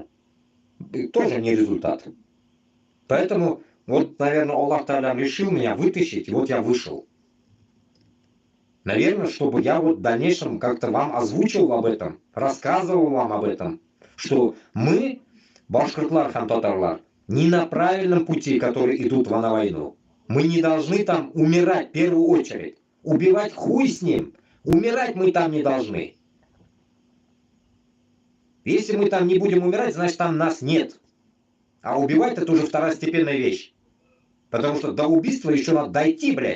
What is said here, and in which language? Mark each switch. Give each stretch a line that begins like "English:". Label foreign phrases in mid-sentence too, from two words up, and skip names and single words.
Russian: И тоже не результат. Поэтому, вот, наверное, Аллах Та'аля решил меня вытащить, и вот я вышел. Наверное, чтобы я вот в дальнейшем как-то вам озвучил об этом, рассказывал вам об этом, что мы,
Bashkir: башкортлар, хам-татарлар,
Russian: не на правильном пути, которые идут на войну. Мы не должны там умирать в первую очередь. Убивать хуй с ним. Умирать мы там не должны. Если мы там не будем умирать, значит там нас нет. А убивать это уже второстепенная вещь. Потому что до убийства еще надо дойти, блядь.